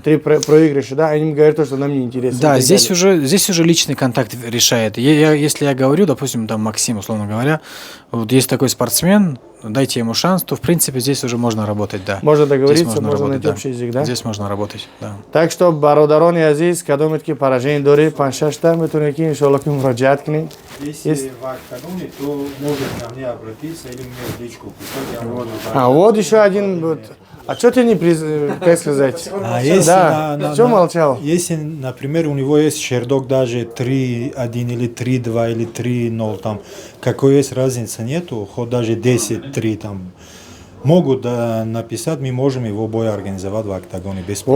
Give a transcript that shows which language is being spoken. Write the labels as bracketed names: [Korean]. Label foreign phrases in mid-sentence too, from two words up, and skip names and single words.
[Russian] 3 проигрыша, да, они им говорят, что нам не интересно. Да, и так здесь далее. уже личный контакт решает. Если я говорю, допустим, там Максим, условно говоря, вот есть такой спортсмен, дайте ему шанс, то в принципе здесь уже можно работать, да. Можно Здесь договориться, можно работать, найти да. общий язык, да? Здесь можно работать, да. Так что, [Tajik] бародарони азиз, кадомитки поражение дори, паншашта, метуне ки иншаллах ки мураджаат кини. [Russian] Если Есть. в октагоне, то может ко мне обратиться или мне в личку писать. Я могу. А вот еще один, вот. А что ты не, как сказать? А если, Да, что молчал? если, например, у него есть чердок даже 3-1 или 3-2 или 3-0, там, какой есть разницы нету, хоть даже 10-3 там, могут написать, мы можем его бой организовать в октагоне без проблем.